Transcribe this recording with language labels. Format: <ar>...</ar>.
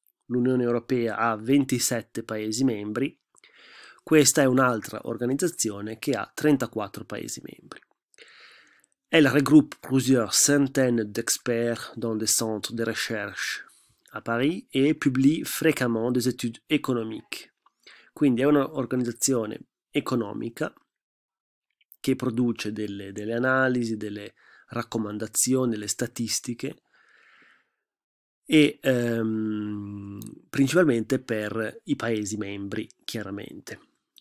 <it>L'Unione Europea ha 27 Paesi membri, questa è un'altra organizzazione che ha 34 Paesi membri.</it> <fr>Elle regroupe plusieurs centaines d'experts dans des centres de recherche a Paris e publie fréquemment des études économiques.</fr> <it>Quindi è un'organizzazione economica che produce delle analisi, delle raccomandazioni, delle statistiche e principalmente per i Paesi membri, chiaramente.</it>